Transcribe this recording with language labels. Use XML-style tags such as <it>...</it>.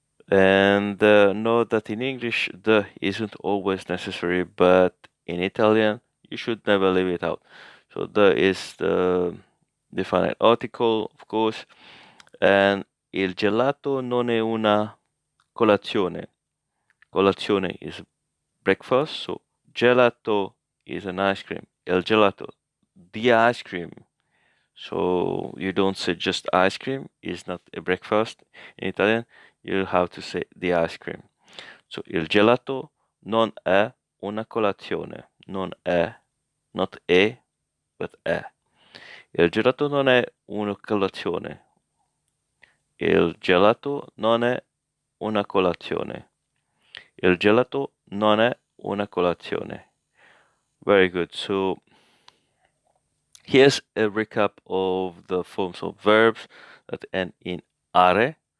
<en>And know that in English, the isn't always necessary, but in Italian, you should never leave it out. So the is the definite article, of course, and</en> <it>il gelato non è una colazione.</it> <en>Colazione is breakfast, so gelato is an ice cream.</en> <it>Il gelato,</it> <en>the ice cream. So you don't say just ice cream, is not a breakfast in Italian. You have to say the ice cream.</en> <it>So il gelato non è una colazione.</it> <en>Non è, not è, but è.</en> <it>Il gelato non è una colazione. Il gelato non è una colazione. Il gelato non è una colazione.</it> <en>Very good. So here's a recap of the forms of verbs that end in are.</en>